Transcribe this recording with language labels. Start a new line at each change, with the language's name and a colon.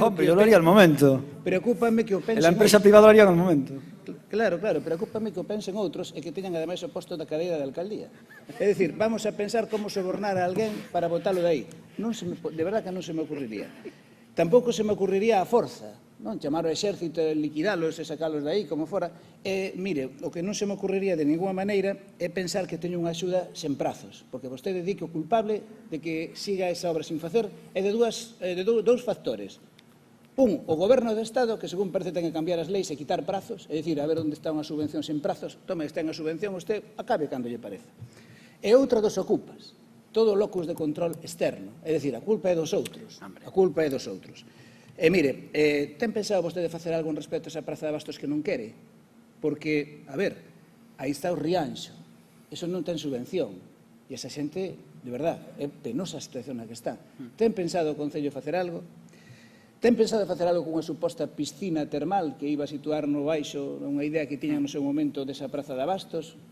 Spanish: Hombre, yo lo haría al momento.
Galician: Preocúpame que o pensen...
Spanish: La empresa privada lo haría al momento.
Galician: Claro, preocúpame que o pensen outros e que teñan ademais o posto da cadeira da alcaldía. É dicir, vamos a pensar como sobornar a alguén para botalo de aí. De verdad que non se me ocurriría. Tampouco se me ocurriría a forza, non? Chamar ao exército, liquidalos e sacalos de aí, como fora. Mire, o que non se me ocurriría de ninguna maneira é pensar que teño unha axuda sen prazos, porque vostede di que o culpable de que siga esa obra sin facer é de dous factores. Un, o goberno do Estado, que según parece ten que cambiar as leis e quitar prazos, é dicir, a ver onde está unha subvención sen prazos, tome, está a subvención, usted acabe cando lle pareza. E outra dos ocupas, todo locus de control externo, é dicir, a culpa é dos outros, a culpa é dos outros. E mire, ten pensado vostede facer algo en respecto a esa praza de Bastos que non quere? Porque, a ver, aí está o Rianxo, eso non ten subvención, e esa xente, de verdad, é penosa a situación na que está. Ten pensado o Concello facer algo? Ten pensado facer algo cunha suposta piscina termal que iba a situar no baixo unha idea que tiñan no seu momento desa praza de Bastos?